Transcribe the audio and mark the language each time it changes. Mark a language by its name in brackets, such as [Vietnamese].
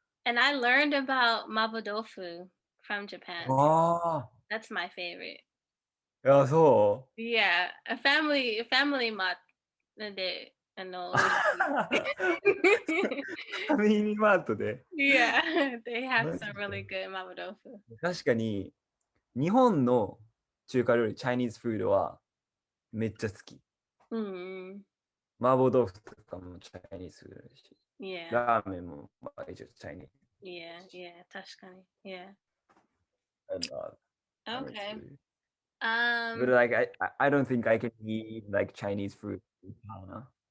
[English] And I learned about mapo from Japan. ああ、 That's my favorite. [Japanese] いや、そ [English] Yeah, a family mat [Japanese] で、美味しい。ファミリーマートで。 [English] Yeah, they have [Japanese] マ [English] some [Japanese] ジで。 [English] really good mapo [Japanese] 確かに、日本の中華料理、チャイニーズフードはめっちゃ好き。うん。麻婆豆腐とかもチャイニーズフードだし、 [English] Yeah, [Japanese] ラーメンもまあ一応チャイニーズ [English] yeah, yeah, 確かに。 Yeah. and Chinese Okay. food. But Um, like I don't think I can eat like Chinese food in China.